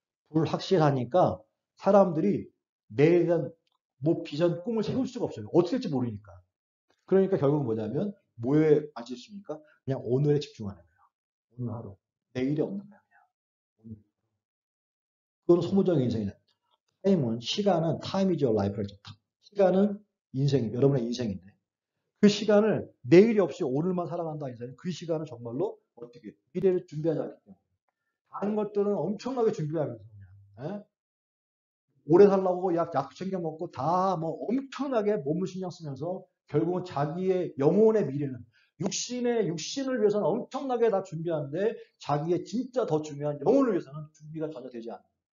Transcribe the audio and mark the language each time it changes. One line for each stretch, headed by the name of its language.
Korean: 불확실하니까 사람들이 내일에 대한 뭐 비전, 꿈을 세울 수가 없어요. 어떻게 될지 모르니까. 그러니까 결국은 뭐냐면 뭐에 빠져 있습니까? 그냥 오늘에 집중하는 거예요. 오늘 하루. 내일이 없는 거야. 그냥. 그건 소모적인 인생이다. 시간은
English: time is your life.
Korean: 시간은 여러분의 인생인데 그 시간을 내일이 없이 오늘만 살아간다 인생은 그 시간은 정말로 어떻게 미래를 준비하지 않기 때문에 다른 것들은 엄청나게 준비하면서 그냥 오래 살라고 약 챙겨 먹고 다 뭐 엄청나게 몸을 신경 쓰면서 결국은 자기의 영혼의 미래는 육신을 위해서는 엄청나게 다 준비하는데 자기의 진짜 더 중요한 영혼을 위해서는 준비가 전혀 되지 않아요.